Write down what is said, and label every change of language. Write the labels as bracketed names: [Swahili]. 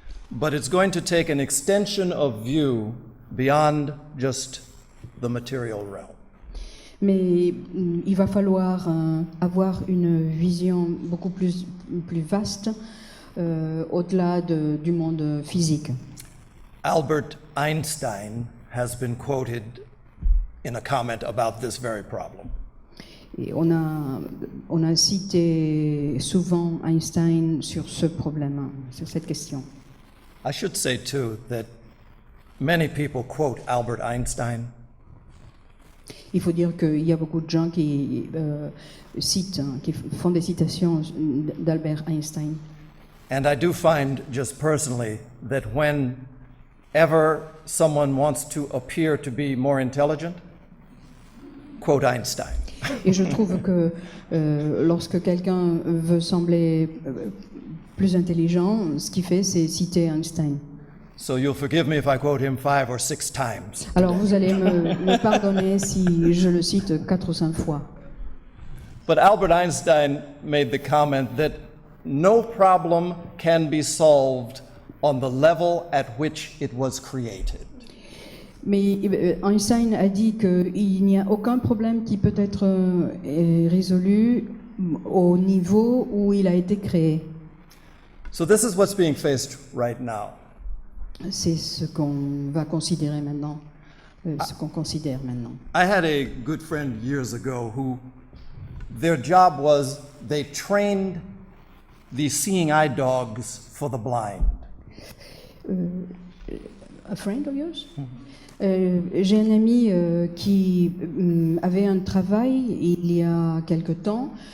[English] But it's going to take an extension of view beyond just the material realm. [French] Mais il va falloir avoir une vision beaucoup plus vaste au-delà du monde physique. [English] Albert Einstein has been quoted in a comment about this very problem. [French] Et on a cité souvent Einstein sur ce problème, sur cette question. [English] I should say too that Many people quote Albert Einstein. [French] Il faut dire qu'il y a beaucoup de gens qui citent, qui font des citations d'Albert Einstein. [English] And I do find, just personally, that whenever someone wants to appear to be more intelligent, quote Einstein. [French] Et je trouve que lorsque quelqu'un veut sembler plus intelligent, ce qu'il fait, c'est citer Einstein. [English] So you'll forgive me if I quote him 5 or 6 times. [French] Alors vous allez me pardonner si je le cite 4 ou 5 fois. [English] But Albert Einstein made the comment that no problem can be solved on the level at which it was created. [French] Mais Einstein a dit qu'il n'y a aucun problème qui peut être résolu au niveau où il a été créé. [English] So this is what's being faced right now. [French] C'est ce qu'on va considérer maintenant, ce qu'on considère maintenant. [English] I had a good friend years ago who their job was they trained the seeing eye dogs for the blind. A friend of yours? [French] J'ai un ami qui avait un travail il y a quelque temps.